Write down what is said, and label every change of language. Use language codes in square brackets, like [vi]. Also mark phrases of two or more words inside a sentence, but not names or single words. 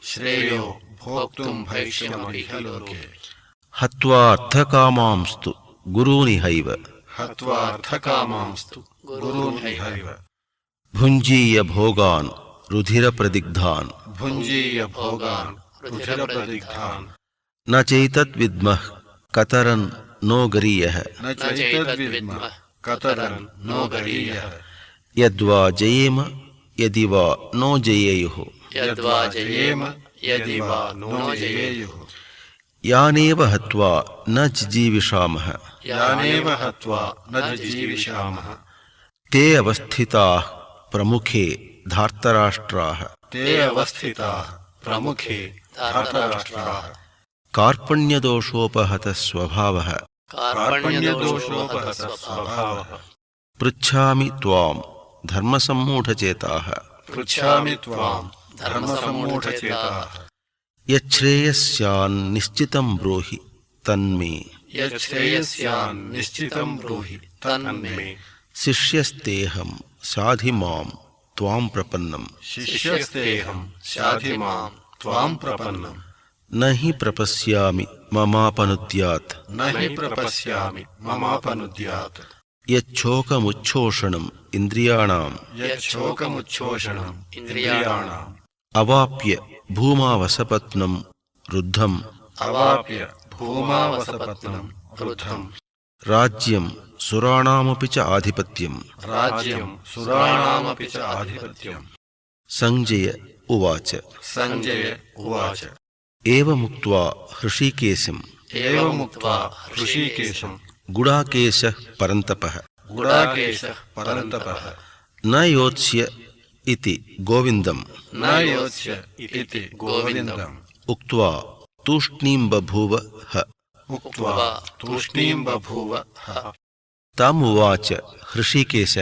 [sa] ಹತ್ವಾ ಅರ್ಥಕಾಮಾಂಸ್ತು ಗುರೂನಿಹೈವ ಭುಂಜೀಯ ಭೋಗಾನ್ ರುಧಿರ ಪ್ರದಿಗ್ಧಾನ್ ನ ಚೈತದ್ ವಿದ್ಮಃ ಕತರನ್ ನೋ ಗರೀಯಃ ಯದ್ವಾ ಜಯೇಮ ಯದಿ ವಾ ನೋ ಜಯೇಯುಃ ಯಾನೇವ ಹತ್ವಾ ನ ಜಿಜೀವಿಷಾಮಃ ತೇ ಅವಸ್ಥಿತಾಃ ಪ್ರಮುಖೇ ಧಾರ್ತರಾಷ್ಟ್ರಾಃ ಕಾರ್ಪಣ್ಯದೋಷೋಪಹತ ಸ್ವಭಾವಃ ಪೃಚ್ಛಾಮಿ ತ್ವಾಂ ಧರ್ಮಸಮ್ಮೂಢಚೇತಾಃ ಯಚ್ಛ್ರೇಯಸ್ಯಾನ್ ನಿಶ್ಚಿತಂ ಬ್ರೂಹಿ ತನ್ಮೇ ಶಿಷ್ಯಸ್ತೇಹಂ ಶಾಧಿ ಮಾಂ ತ್ವಾಂ ಪ್ರಪನ್ನಂ ನ ಹಿ ಪ್ರಪಶ್ಯಾಮಿ ಮಮಾಪನುದ್ಯಾತ್ ಯಚ್ಛೋಕಮುಚ್ಛೋಷಣಂ ಇಂದ್ರಿಯಾಣಾಂ ಅವಾಪ್ಯ ಭೂಮಾವಸಪತ್ನಂ ರುದ್ಧಂ ರಾಜ್ಯಂ ಸುರಾಣಾಮಪಿ ಚ ಆಧಿಪತ್ಯಂ. ಸಂಜಯ ಉವಾಚ ಏವಮುಕ್ತ್ವಾ ಹೃಷೀಕೇಶಂ ಗುಡಾಕೇಶಃ ಪರಂತಪಃ ನ ಯೋತ್ಸ್ಯ ಇತಿ ಗೋವಿಂದಂ ಉಕ್ತ್ವಾ ತೂಷ್ಣೀಂ ಬಭೂವ ಹ. तमुवाच हृषीकेशः